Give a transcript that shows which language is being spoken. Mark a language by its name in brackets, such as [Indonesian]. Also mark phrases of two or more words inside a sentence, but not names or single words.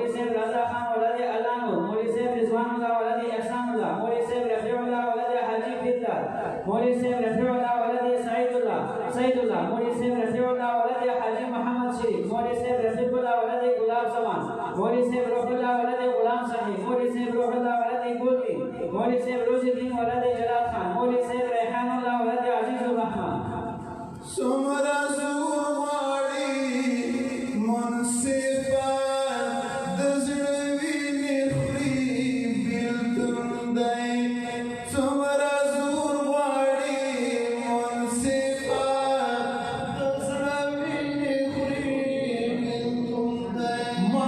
[Pashto] صاحب رضا خان ولد علانو مولوی صاحب رضوان اللہ ولد احسان اللہ مولوی صاحب رفیع اللہ ولد حاجی فدار مولوی صاحب رفیع اللہ ولد سعید اللہ مولوی صاحب رفیع اللہ ولد حاجی محمد شریف مولوی صاحب رفیق اللہ ولد گلاب زمان مولوی صاحب روح اللہ ولد غلام صحیح مولوی صاحب روح اللہ ولد گولدی مولوی صاحب روز الدین ولد جلال خان مولوی صاحب ریحان اللہ ولد عزیز الرحمن څومره زور غواړي منصفه د زړه وینې خوري بېلتون دی څومره زور غواړي منصفه د زړه وینې خوري بېلتون دی ما